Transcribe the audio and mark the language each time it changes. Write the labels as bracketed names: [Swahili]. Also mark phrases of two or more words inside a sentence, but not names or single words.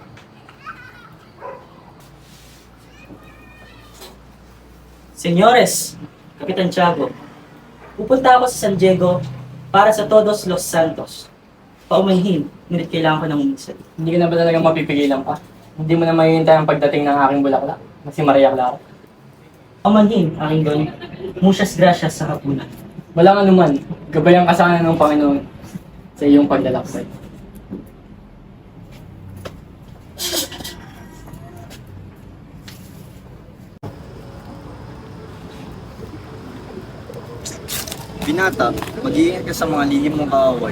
[Filipino] Senyores, Kapitan Tiago, pupunta ako sa San Diego para sa Todos los Santos. Paumanhin, ngunit kailangan ko ng umisal. Hindi ka na ba talagang mapipigilan pa? Hindi mo na mahihintay ang pagdating ng aking bulaklak na si Maria Clara. Paumanhin, aking don. [Spanish] Muchas gracias [Filipino] sa hapunan. Walang anuman, gabayan ka sana ng Panginoon sa iyong paglalakbay. Binata, mag-iingat ka sa mga lihim mong kaaway.